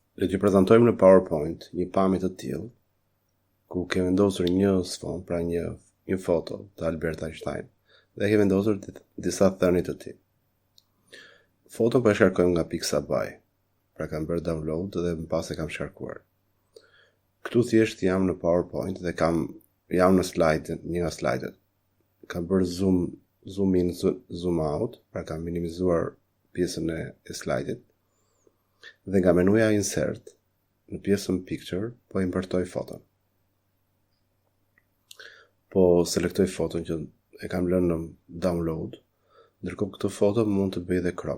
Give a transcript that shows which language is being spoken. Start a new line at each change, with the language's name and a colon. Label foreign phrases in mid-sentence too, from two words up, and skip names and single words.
Albanian: Le t'ju prezantojmë në PowerPoint një pamje të tillë, ku ke vendosur një sfond, pra një foto të Albert Einstein, dhe ke vendosur disa thënie të tij. Foton po e shkarkojmë nga Pixabay, pra kam bërë download dhe më pas e kam shkarkuar. Këtu thjesht jam në PowerPoint dhe jam në slide, një nga slide-et. Kam bërë
English: zoom in, zoom out,
Albanian: pra kam minimizuar pjesën e slide-it. Dhe nga menuja insert, në pjesën picture, po importoj foton. Po selektoj foton që e kam lënë në download, ndërkohë këtë foto mund të bëj dhe crop.